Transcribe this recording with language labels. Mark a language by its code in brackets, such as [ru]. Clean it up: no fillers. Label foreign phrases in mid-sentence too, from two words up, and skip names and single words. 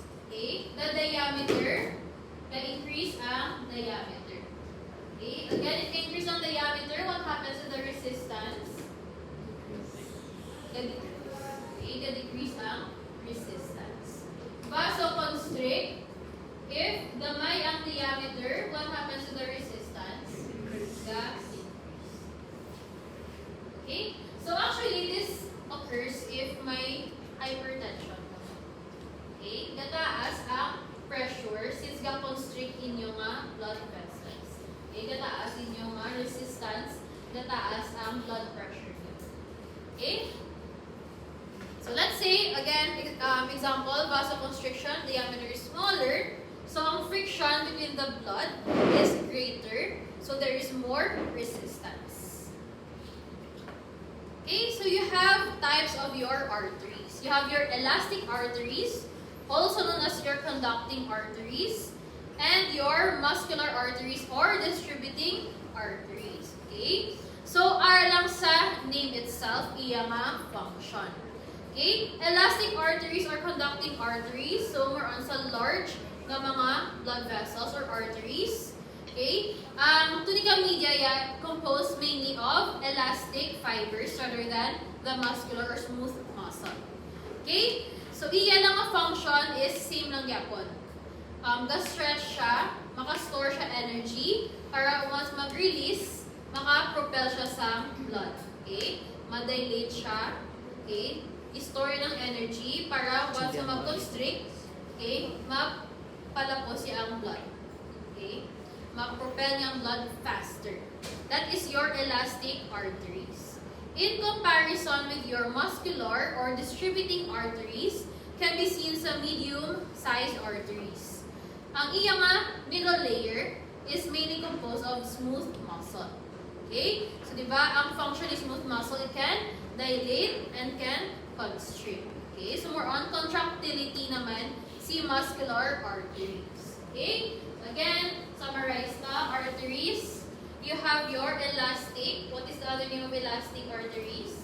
[en] Okay? The diameter, [hil] ka-increase ang diameter. Okay? [en] Again, if increase ang diameter, what happens to the resistance? [hil] Ka-decrease. Okay? Ka-decrease ang resistance. [en] Vasoconstrict, if [hil] gamay ang [en] diameter, what happens to the resistance? [hil] Ga-increase. Okay? [en] So actually, this occurs if may hypertension. Okay? [hil] Gataas ang pressure since ga-constrict inyo nga [en] blood vessels. [hil] Okay? Gataas inyo nga resistance, gataas ang [en] blood pressure [hil] nyo. Okay? [en] So let's say, again, example, vasoconstriction, diameter is smaller. So ang friction between the blood is greater. So there is more resistance. Okay, so you have types of your arteries. You have your elastic arteries, also known as your conducting arteries, and your muscular arteries or distributing arteries. Okay? So, [hil] lang sa [en] name itself, [hil] iya nga function. [en] Okay? Elastic arteries or conducting arteries, so more on sa large [hil] nga mga [en] blood vessels or arteries. Okay? Ang tunica media composed mainly of elastic fibers rather than the muscular or smooth muscle. Okay? So, [hil] iya lang ang function [en] is same [hil] lang yapon. Ga-stretch siya, maka-store siya energy, para once mag-release, maka-propel siya sa blood. Okay? Ma-dilate siya. Okay? I-store ng energy para once na mag-constrict, okay, mapalapos siya ang blood. Okay? Ma-propel niya ang blood faster. [en] That is your elastic arteries. In comparison with your muscular or distributing arteries, can be seen sa medium-sized arteries. [hil] Ang iya nga [en] middle layer is mainly composed of smooth muscle. Okay? So, [hil] di ba, [en] ang function is smooth muscle, it can dilate and can constrict. Okay? So, more on contractility [hil] naman si [en] muscular arteries. Okay? Again, summarize na, arteries. You have your elastic. What is the other name of elastic arteries?